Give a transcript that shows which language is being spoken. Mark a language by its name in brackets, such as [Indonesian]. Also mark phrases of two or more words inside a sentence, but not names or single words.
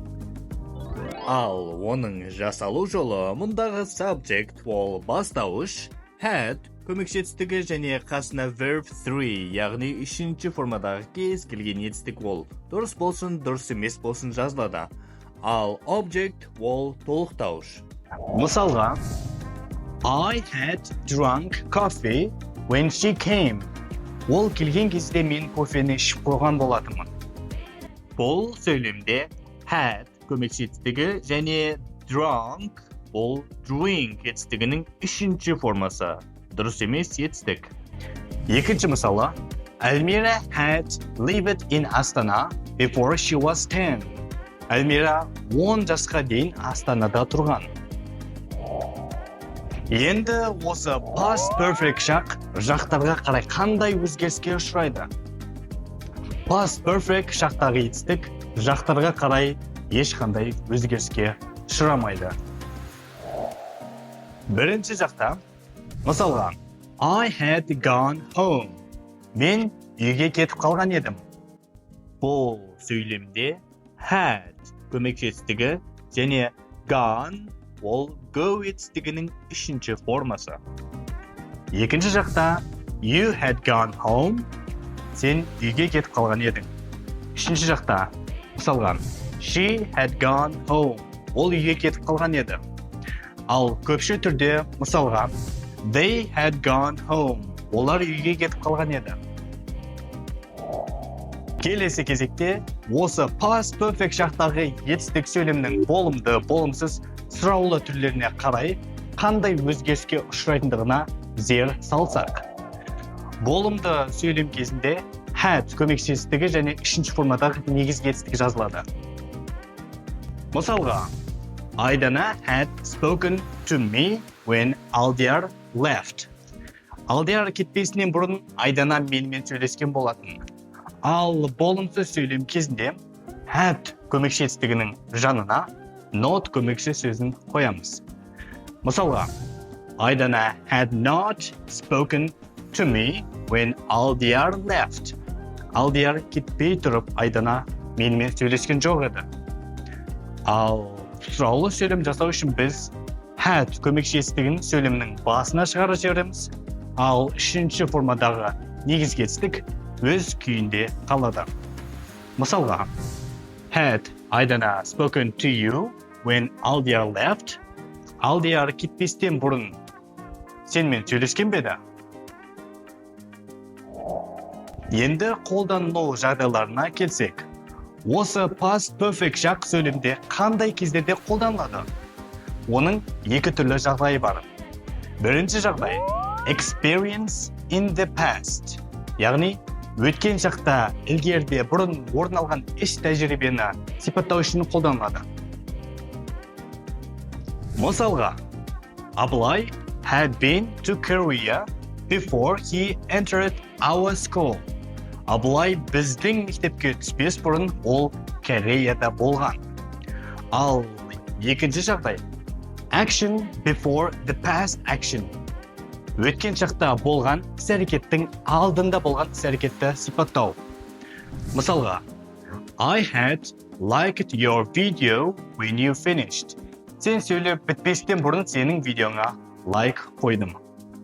[Kazakh] Ал оның жасалу жолы мұндағы subject ол бастауыш, had көмекші етістігі және қасына verb 3, яғни үшінші формадағы кез келген етістік ол дұрыс болсын, дұрыс емес болсын жазылады. Ал object ол толықтауыш. Мысалға, [English] I had drunk coffee when she came. [Kazakh] Ол келген кезде мен кофені ішіп қойған болатынмын. Бұл сөйлемде had көмекші етістігі және drunk ол drink етістігінің үшінші формасы. Дұрыс емес етістік. Екінші мысалы, [English] Almira had lived in Astana before she was 10. [Kazakh] Almira 10 жасқа дейін Астанада тұрған. Енді осы [English] past perfect [Kazakh] шақ жақтарға қарай қандай өзгеріске ұшырайды? [English] Past perfect [Kazakh] шақтағы етістік жақтарға қарай ешқандай өзгеріске ұшырамайды. Бірінші жақта, мысалға, [English] I had gone home. [Kazakh] Мен үйге кетіп қалған едім. Бұл сөйлемде had көмекші етістігі және gone ол go етістігінің үшінші формасы. Екінші жақта [English] you had gone home. [Kazakh] Сен үйге кетіп қалған едің. Үшінші жақта, мысалға, [English] she had gone home. [Kazakh] Ол үйге кетіп қалған еді. Ал көпшіл түрде, мысалға, [English] they had gone home. [Kazakh] Олар үйге кетіп қалған еді. Келесі кезекте, осы [English] past perfect [Kazakh] шақтағы етістік сөйлемнің болымды, болымсыз, сұраулы түрлеріне қарай қандай өзгеріске ұшырайтындығына зер салсақ. Болымды сөйлем кезінде had көмекші етістігі және үшінші формадағы негізгі етістік жазылады. [English] Мысалға, Айдана had spoken to me when Алдияр left. [Kazakh] Алдияр кетпесінен бұрын Айдана менімен сөйлескен болатын. Ал болымсыз сөйлем кезінде had көмекші етістігінің жанына not көмекші сөзін қоямыз. [English] Мысалға, Айдана had not spoken to me when Алдияр left. [Kazakh] Алдияр кетпей тұрып Айдана менімен сөйлескен жоқ еді. Ал сұраулы сөйлем жасау үшін біз had көмекші етістігін сөйлемнің басына шығарып жібереміз, ал үшінші формадағы негізгі етістік өз күйінде қалады. [English] Мысалға, had Айдана spoken to you when Алдияр left. [Kazakh] Алдияр кетпестен бұрын сенімен сөйлескен бе еді? Енді қолданылу жағдайларына келсек, осы [English] past perfect [Kazakh] шақ сөйлемде қандай кездерде қолданылады? Оның екі түрлі жағдайы бар. Бірінші жағдай [English] experience in the past, [Kazakh] яғни өткен шақта ілгеріде бұрын орын алған іс тәжірибені сипаттау үшін қолданылады. [English] Мысалға, Абылай had been to Korea before he entered our school. [Kazakh] Абылай біздің мектепке түспес бұрын ол Кореяда болған. Ал екінші жағдай [English] action before the past action. [Kazakh] Өткен шақта болған іс-әрекеттің алдында болған іс-әрекетті сипаттау. Мысалға, [English] I had liked your video when you finished. [Kazakh] Сен сөйлеп бітпестен бұрын сенің видеоңа лайк қойдым.